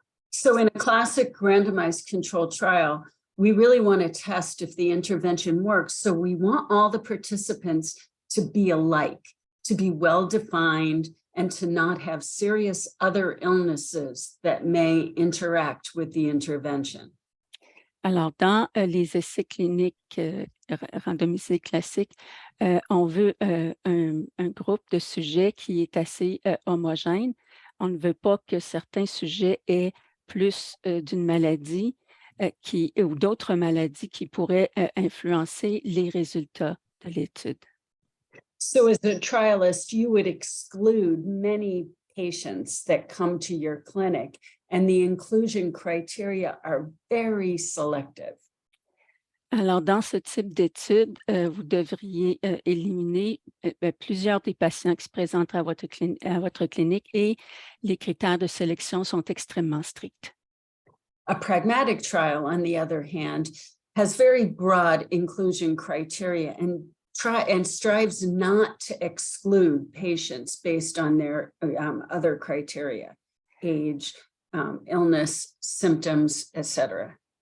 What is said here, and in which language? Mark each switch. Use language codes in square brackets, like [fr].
[en] So in a classic randomized controlled trial, we really want to test if the intervention works. So we want all the participants to be alike, to be well-defined, and to not have serious other illnesses that may interact with the intervention. [fr] Alors, dans les essais cliniques randomisés classiques, on veut un groupe de sujets qui est assez homogène. On ne veut pas que certains sujets aient plus d'une maladie ou d'autres maladies qui pourraient influencer les résultats de l'étude. [en] So as a trialist, you would exclude many patients that come to your clinic, and the inclusion criteria are very selective. [fr] Alors, dans ce type d'étude, vous devriez éliminer plusieurs des patients qui se présentent à votre clinique et les critères de sélection sont extrêmement stricts. [en] A pragmatic trial, on the other hand, has very broad inclusion criteria and strives not to exclude patients based on their other criteria, age, illness, symptoms, etc.